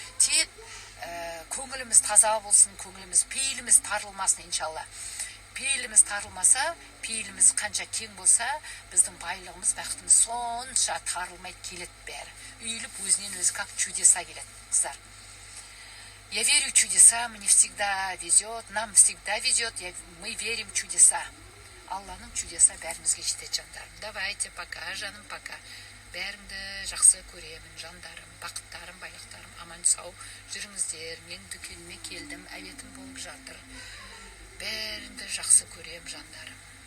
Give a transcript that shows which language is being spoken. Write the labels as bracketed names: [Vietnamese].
[Kazakh] Тек көңіліміз таза болсын, көңіліміз, пейіліміз тарылмасын иншалла. Пейіліміз тарылмаса, пейіліміз қанша кең болса, біздің байлығымыз, бақытымыз сонша тарылмай келеді бәрі. Үйіліп өзінен өзі [Russian] как чудеса [Kazakh] келеді қыздар. [Russian] Я верю в чудеса, мне всегда везет, нам всегда везет, мы верим в чудеса. [Kazakh] Алланың чудеса бәрімізге жетеді жандарым. [Russian] Давайте, пока, [Kazakh] жаным, [Russian] пока. [Kazakh] Бәріңді жақсы көремін жандарым, бақыттарым, байлықтарым, аман сау жүріңіздер. Мен дүкеніме келдім, әветім болып жатыр. Бәріңді жақсы көрем жандарым.